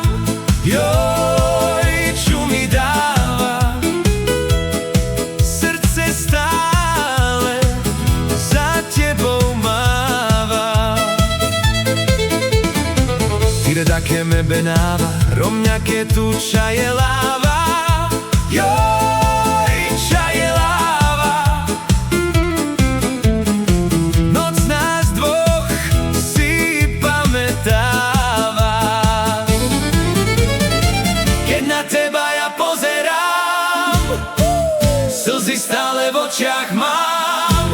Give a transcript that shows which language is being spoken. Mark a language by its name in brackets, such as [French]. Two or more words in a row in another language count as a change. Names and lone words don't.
[Slovak] Joj, čo mi dáva. Srdce stále za tebou máva. [Romany] Tire da che me benava, romňa che tu čaje láva. Joj, čaje láva. [Slovak] Noc nás dvoch si pamätáva. Keď na teba ja pozerám, slzy stále v očiach mám.